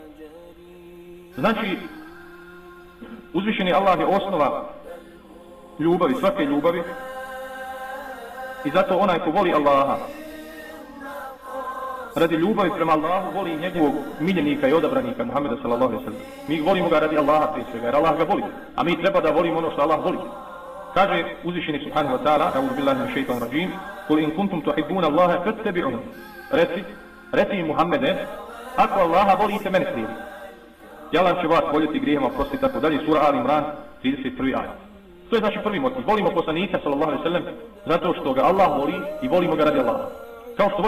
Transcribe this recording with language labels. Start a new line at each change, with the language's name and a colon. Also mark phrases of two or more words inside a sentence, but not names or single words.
Bosnian: Znači, uzvišeni Allah je osnova ljubavi, svake ljubavi, i zato onaj ko voli Allaha radi ljubavi prema Allahu voli njegovog miljenika i odabranika Muhammeda
Arabic: صلى الله عليه وسلم.
Bosnian: Mi volimo ga radi Allaha prije svega, jer Allah ga voli, a mi treba da volimo ono što Allah voli. Kaže uzvišeni
Arabic: سبحانه وتعالى أعوذ بالله من الشيطان الرجيم, قل إن كنتم تحبون الله فاتبعون.
Bosnian: Reci im Muhammede, ako Allaha volite, mene slijedi. I Allah će vas voljeti grijehom oprostiti, tako dalje. Sura Al Imran 31. ajet. To je znači prvi motiv. Volimo poslanika
Arabic: صلى الله عليه وسلم
Bosnian: zato što ga Allah voli i volimo ga radi Allaha.